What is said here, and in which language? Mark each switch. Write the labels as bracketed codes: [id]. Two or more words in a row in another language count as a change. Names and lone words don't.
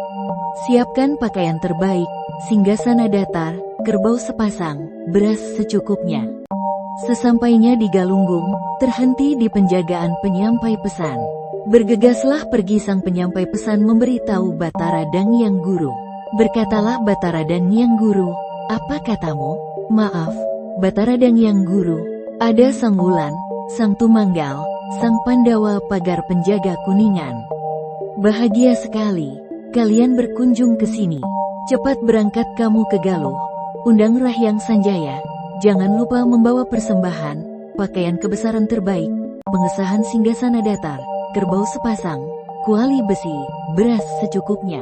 [id] Siapkan pakaian terbaik, singgasana datar, kerbau sepasang, beras secukupnya. Sesampainya di Galunggung, terhenti di penjagaan penyampai pesan. Bergegaslah pergi sang penyampai pesan memberitahu Batara Dangyang Guru. Berkatalah Batara Dangyang Guru, apa katamu? Maaf, Batara Dangyang Guru, ada Sang Wulan, Sang Tumanggal, Sang Pandawa pagar penjaga Kuningan. Bahagia sekali, kalian berkunjung ke sini. Cepat berangkat kamu ke Galuh. Undang Rahyang Sanjaya, jangan lupa membawa persembahan, pakaian kebesaran terbaik, pengesahan singgasana datar, kerbau sepasang, kuali besi, beras secukupnya.